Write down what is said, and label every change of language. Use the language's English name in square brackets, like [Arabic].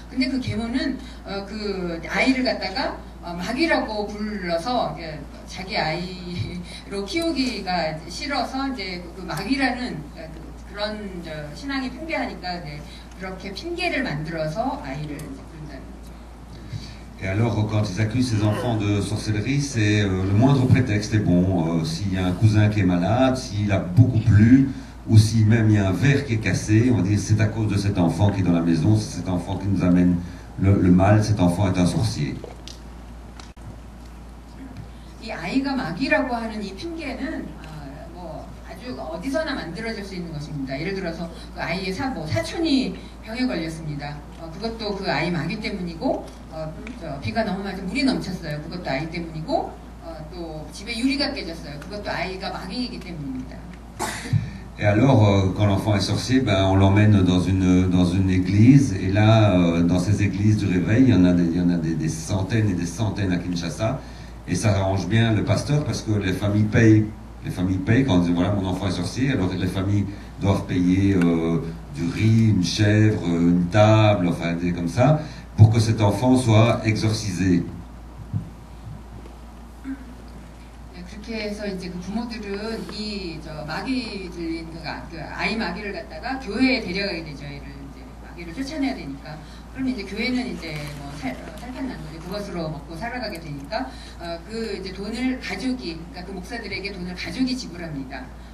[Korean] 근데 그 계모는 그 아이를 갖다가 마귀라고 불러서 자기 아이로 키우기가 싫어서 이제 그 마귀라는 그런 신앙이 팽배하니까 그렇게 핑계를 만들어서 아이를 부른다는 거죠. [French] Et alors, quand ils accusent ces enfants de sorcellerie, c'est le moindre prétexte est bon. S'il y a un cousin qui est malade, s'il a beaucoup plu, ou si même il y a un verre qui est cassé, on dit c'est à cause de cet enfant qui est dans la maison, c'est cet enfant qui nous amène le mal, cet enfant est un sorcier. [Korean] 이 아이가 마귀라고 하는 이 핑계는 뭐 아주 어디서나 만들어질 수 있는 것입니다. 예를 들어서 그 아이의 사촌이 병에 걸렸습니다. 그것도 그 아이 마귀 때문이고 비가 너무 많이 물이 넘쳤어요. 그것도 아이 때문이고 또 집에 유리가 깨졌어요. 그것도 아이가 마귀이기 때문입니다. [French] Et alors, quand l'enfant est sorcier, ben, on l'emmène dans une église. Et là, dans ces églises du réveil, il y en a des centaines et des centaines à Kinshasa. Et ça arrange bien le pasteur parce que les familles payent. Les familles payent quand on dit voilà, mon enfant est sorcier. Alors les familles doivent payer du riz, une chèvre, une table, enfin des comme ça, pour que cet enfant soit exorcisé. [Korean] 그렇게 해서 이제 그 부모들은 마귀 들린 그 아이 마귀를 갖다가 교회에 데려가게 되죠. 얘를 이제 마귀를 쫓아내야 되니까. 그럼 이제 교회는 이제 뭐 살판 난 거죠. 그것으로 먹고 살아가게 되니까 그 이제 돈을 가족이, 그러니까 그 목사들에게 돈을 가족이 지불합니다.